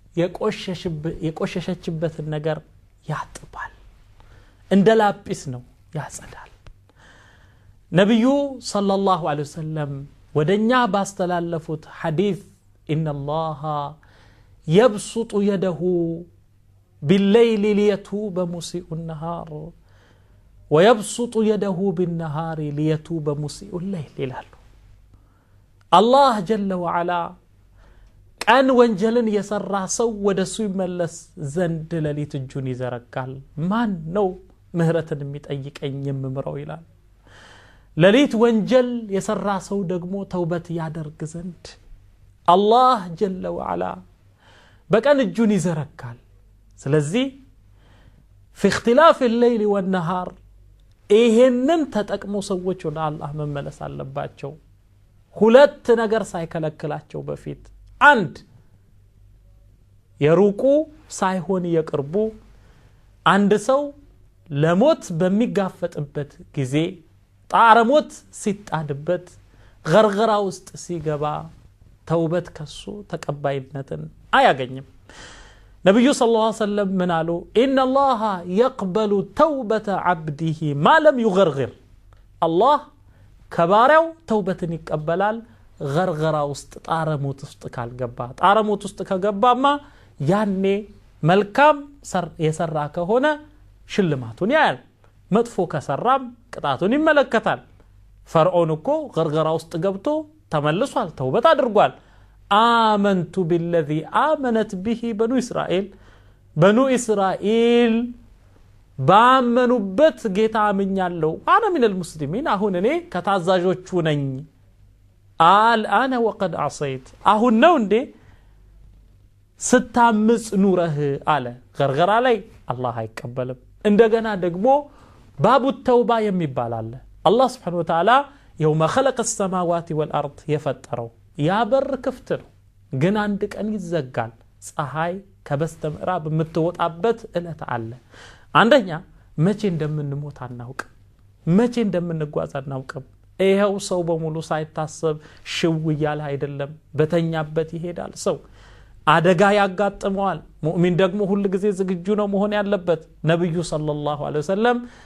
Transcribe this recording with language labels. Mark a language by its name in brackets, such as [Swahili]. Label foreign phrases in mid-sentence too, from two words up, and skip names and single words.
[Amharic] የቆሸሸችበትን ነገር ያጥባል እንደ ላጲስ ነው ያጸዳል ነብዩ [Arabic] صلى الله عليه وسلم [Amharic] ወደኛ ባስተላለፉት ሐዲስ [Arabic] إن الله يبسط يده بالليل ليتوب مسيء النهار ويبسط يده بالنهار ليتوب مسيء الليل ይላሉ الله جل وعلا [Amharic] ቀን ወንጀልን የሰራ ሰው ወደሱ ይመለስ ዘንድ ለሊት እጁን ይዘረጋል ማን ነው ምህረትን የሚጠይቀኝ የምምረው ይላል ለሊት ወንጀል የሰራ ሰው ደግሞ ተውበት ያደርግ ዘንድ [Arabic] الله جل وعلا [Amharic] በቀን እጁን ይዘረጋል ስለዚህ [Arabic] في اختلاف الليل والنهار [Amharic] ይሄንን ተጠቅሞ ሰዎች ወደ አላህ መመለስ አለባቸው ሁለት ነገር ሳይከለክላቸው በፊት አንድ የሩቁ ሳይሆን የቅርቡ አንድ ሰው ለሞት በሚጋፈጥበት ጊዜ ጣረሞት ሲጣድበት ገርገራ ውስጥ ሲገባ ተውበት ከሱ ተቀባይነትን አያገኝም ነብዩ [Arabic] صلى الله عليه [Amharic] ወሰለም ምን አሉ [Arabic] إن الله يقبل توبة عبده ما لم يغرغر [Amharic] አላህ ከባሪያው ተውበትን ይቀበላል ገርገራ ውስጥ ጣረሞት ውስጥ ካልገባ ጣረሞት ውስጥ ከገባማ ያኔ መልካም የሰራ ከሆነ ሽልማቱን ያያል መጥፎ ከሰራም ቅጣቱን ይመለከታል ፈርዖን እኮ ገርገራ ውስጥ ገብቶ ተመልሷል ተውበት አድርጓል [Arabic] آمنت بالذي آمنت به بنو إسرائيل [Amharic] ባመኑበት ጌታ አምኛለሁ [Arabic] انا من المسلمين [Amharic] አሁን እኔ ከታዛዦቹ ነኝ [Arabic] الان وقد عصيت [Amharic] አሁን ነው እንዴ ስታምጽ ኑረህ አለ ገርገራ ላይ አላህ አይቀበልም እንደገና ደግሞ [Arabic] باب التوبة [Amharic] የሚባል አለ አላህ [Arabic] سبحانه و تعالى يوم خلق السماوات والارض يفطروا [Amharic] ያ በር ክፍት ነው ግን አንድ ቀን ይዘጋል ፀሐይ ከበስተምዕራብ የምትወጣበት እለት አለ አንደኛ መቼ እንደምንሞት አናውቅ መቼ እንደምንጓዝ አናውቅ ይሄው ሰው በሙሉ ሳይታሰብ ሽው ይያል አይደለም በተኛበት ይሄዳል ሰው አደጋ ያጋጥመዋል ሙእሚን ደግሞ ሁሉ ጊዜ ዝግጁ ነው መሆን ያለበት ነብዩ [Arabic] صلى الله عليه وسلم